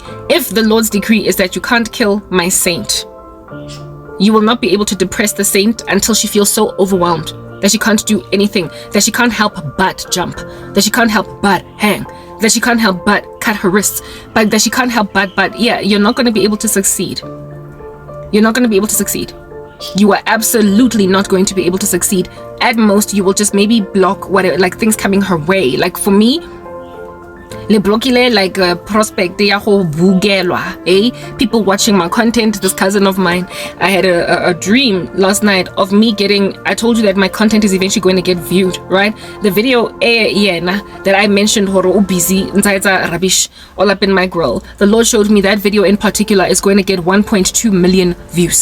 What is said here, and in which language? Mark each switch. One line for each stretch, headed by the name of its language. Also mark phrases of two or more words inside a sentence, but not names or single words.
English: If the Lord's decree is that you can't kill my saint, you will not be able to depress the saint until she feels so overwhelmed that she can't do anything, that she can't help but jump, that she can't help but hang, that she can't help but cut her wrists, but that she can't help but yeah, you're not going to be able to succeed. You're not going to be able to succeed. You are absolutely not going to be able to succeed. At most, you will just maybe block whatever, like things coming her way. Like for me, le blockile like a prospect
Southern Sotho: ya go bugelwa,
English: people watching my content. This cousin of mine, I had a dream last night of me getting, I told you that my content is eventually going to get viewed, right? The video that I mentioned horo busy inside rubbish all up in my grill, the Lord showed me that video in particular is going to get 1.2 million views.